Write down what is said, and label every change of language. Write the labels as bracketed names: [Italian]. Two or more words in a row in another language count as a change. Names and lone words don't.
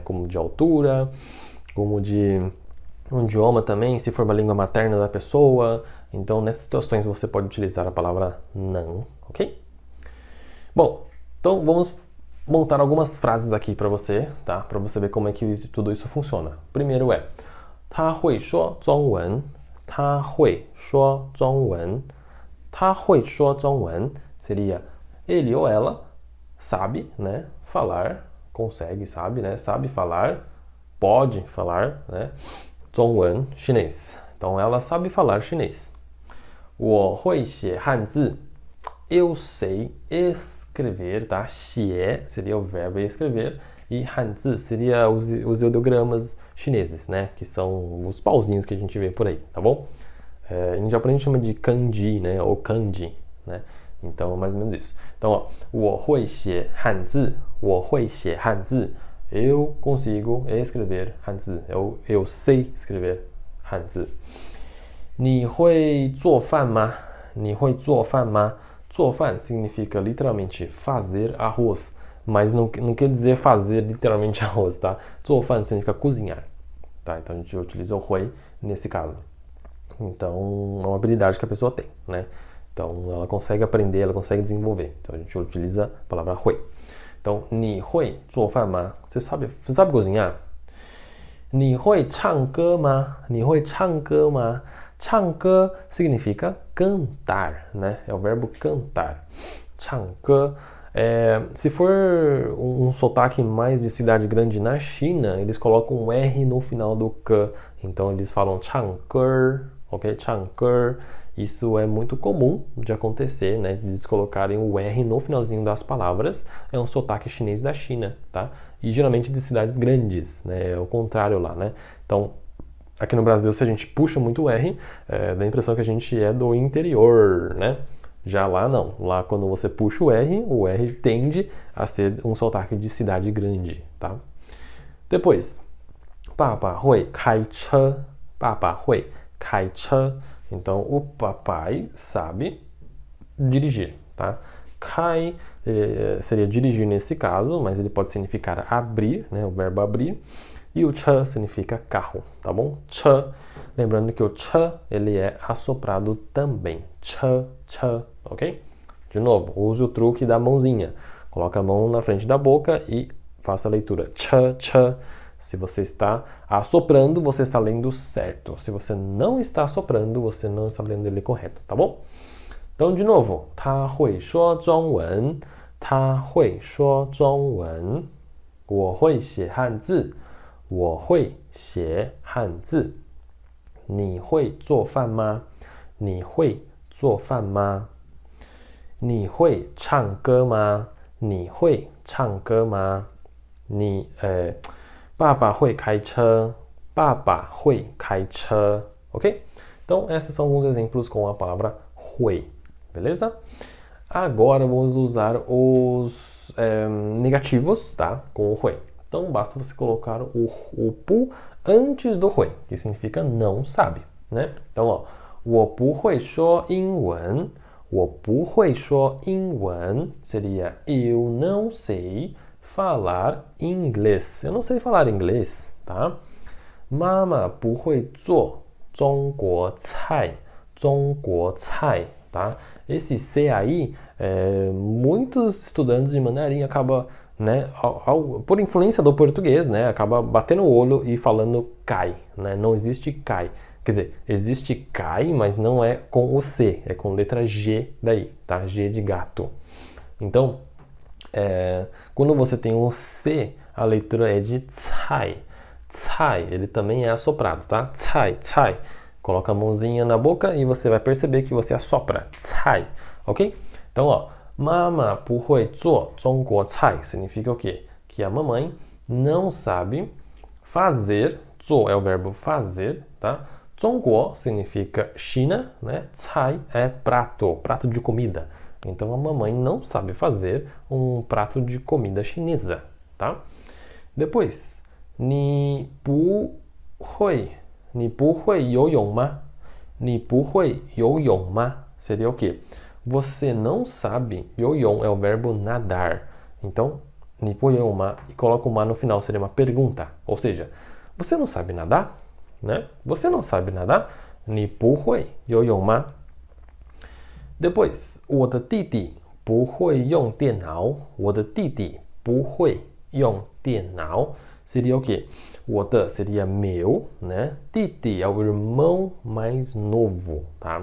[Portuguese] Como de altura, como de um idioma também, se for uma língua materna da pessoa. Então, nessas situações você pode utilizar a palavra não, ok? Bom, então vamos montar algumas frases aqui para você, tá? Para você ver como é que tudo isso funciona. Primeiro é [Chinese] 他会说中文他会说中文他会说中文 [Portuguese] seria ele ou ela sabe, né, falar, consegue, sabe, né, sabe falar, pode falar, né, 中文 chinês. Então ela sabe falar chinês. [Chinese] 我会写汉字 [Portuguese] eu sei escrever, tá? 写 seria o verbo escrever e hanzi seria os ideogramas chineses, né? Que são os pauzinhos que a gente vê por aí, tá bom? Em japonês a gente chama de kanji, né? Ou kanji, né? Então, mais ou menos isso. Então, ó, [Chinese] 我会写汉字我会写汉字 [Portuguese] eu consigo escrever hanzi. Eu sei escrever hanzi. [Chinese] 你会做饭吗？你会做饭吗？ [Portuguese] 做饭 significa literalmente fazer arroz, mas não quer dizer fazer literalmente arroz, tá? 做饭 significa cozinhar, tá? Então a gente utiliza o hui nesse caso. Então é uma habilidade que a pessoa tem, né? Então ela consegue aprender, ela consegue desenvolver. Então a gente utiliza a palavra hui. Então, [Chinese] 你会做饭吗? [Portuguese] Você sabe cozinhar? [Chinese] 你会唱歌吗? 你会唱歌吗? [Portuguese] 唱歌 significa cantar, né? É o verbo cantar. [Chinese] 唱歌. [Portuguese] Se for um sotaque mais de cidade grande na China, eles colocam um R no final do K. Então eles falam 唱歌, ok? 唱歌. Isso é muito comum de acontecer, né? Eles colocarem o R no finalzinho das palavras. É um sotaque chinês da China, tá? E geralmente de cidades grandes, né? É o contrário lá, né? Então, Aqui no Brasil, se a gente puxa muito o R, dá a impressão que a gente é do interior, né? Já lá não. Lá quando você puxa o R tende a ser um sotaque de cidade grande, tá? Depois, [Chinese] 爸爸会开车. 爸爸会开车. [Portuguese] Então, o papai sabe dirigir, tá? Kai seria dirigir nesse caso, mas ele pode significar abrir, né? O verbo abrir. E o ch significa carro, tá bom? Ch, lembrando que o ch, ele é assoprado também. Ch, ok? De novo, use o truque da mãozinha. Coloca a mão na frente da boca e faça a leitura. Ch. Se você está assoprando, você está lendo certo. Se você não está assoprando, você não está lendo ele correto, tá bom? Então, de novo. [Chinese] 他会说中文. 他会说中文. 我会写汉字. 我会写汉字. 你会做饭吗? 你会做饭吗? 你会唱歌吗? 你会唱歌吗? 爸爸会开车. 爸爸会开车. [Portuguese] Ok? Então, esses são alguns exemplos com a palavra 会. Beleza? Agora vamos usar os negativos, tá? Com o 会. Então, basta você colocar o pu antes do 会, que significa não sabe, né? Então, ó, [Chinese] 我不会说英文. 我不会说英文 [Portuguese] seria eu não sei falar inglês. Eu não sei falar inglês, tá? [Chinese] 妈妈不会做中国菜. 中国菜, [Portuguese] tá? Esse C aí, muitos estudantes de mandarim acabam, né, por influência do português, né, acaba batendo o olho e falando cai, né? Não existe cai. Quer dizer, existe cai, mas não é com o C, é com letra G daí, tá? G de gato. Então, quando você tem um C, a leitura é de cai. Cai, ele também é assoprado, tá? Cai. Coloca a mãozinha na boca e você vai perceber que você assopra. Cai, ok? Então, ó, [Chinese] 妈妈不会做中国菜 [Portuguese] significa o quê? Que a mamãe não sabe fazer. 做 é o verbo fazer, tá? 中国 significa China, né? Cai é prato de comida. Então a mamãe não sabe fazer um prato de comida chinesa, tá? Depois, [Chinese] 你不会游泳吗? 你不会游泳吗? [Portuguese] Seria o quê? Você não sabe. 游泳 é o verbo nadar. Então, [Chinese] 你不会游泳吗? [Portuguese] E coloca o ma no final, seria uma pergunta. Ou seja, você não sabe nadar? Né? Você não sabe nadar? [Chinese] 你不会游泳吗? Depois, 我的弟弟不会用电脑. 我的弟弟不会用电脑 [Portuguese] seria o quê? 我的 seria meu, né? Didi é o irmão mais novo, tá?